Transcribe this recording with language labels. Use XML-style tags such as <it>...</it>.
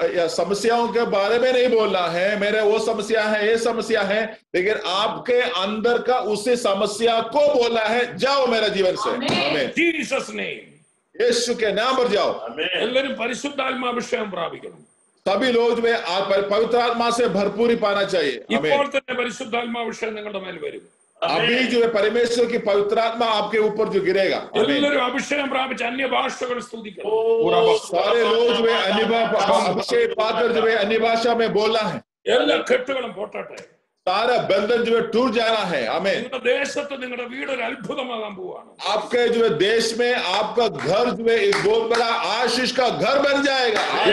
<hi>समस्याओं के बारे में नहीं बोलना है, मेरे वो समस्या है, ये समस्या है, लेकिन आपके अंदर का उसी समस्या को बोलना है, जाओ मेरे जीवन से। आमीन।</hi> <en>Jesus name.</en> <hi>यीशु के नाम पर जाओ।</hi> <ml>എല്ലാവരും പരിശുദ്ധാത്മാഭിഷേകം പ്രാപിക്കണം।</ml> <hi>सभी लोग जो है पवित्र आत्मा से भरपूरी पाना चाहिए।</hi> <ml>ഇപ്പോൾ തന്നെ പരിശുദ്ധാത്മാഭിഷേകം നിങ്ങളുടെ മേൽ വരും।</ml> <hi>अभी जो है परमेश्वर की पवित्र आत्मा आपके ऊपर जो गिरेगा।</hi> <ml>എല്ലാവരും അഭിഷേകം പ്രാപിച്ച് अन्य ഭാഷകൾ സ്തുതിക്കണം।</ml> <hi>सारे लोग जो है अभिषेक पाकर जो है अन्य भाषा में बोलना है।</hi> <ml>എല്ലാ കെട്ടുകളും പൊട്ടട്ടെ।</ml> <hi>सारा बंधन जो है टूट जाना है। आमीन।</hi> <ml>നിങ്ങളുടെ ദേശത്ത് നിങ്ങളുടെ വീട് ഒരു അത്ഭുതമാകാൻ പോവാണ്।</ml> <hi>आपके जो है देश में आपका घर जो है एक बहुत बड़ा आशीष का घर बन जाएगा।</hi>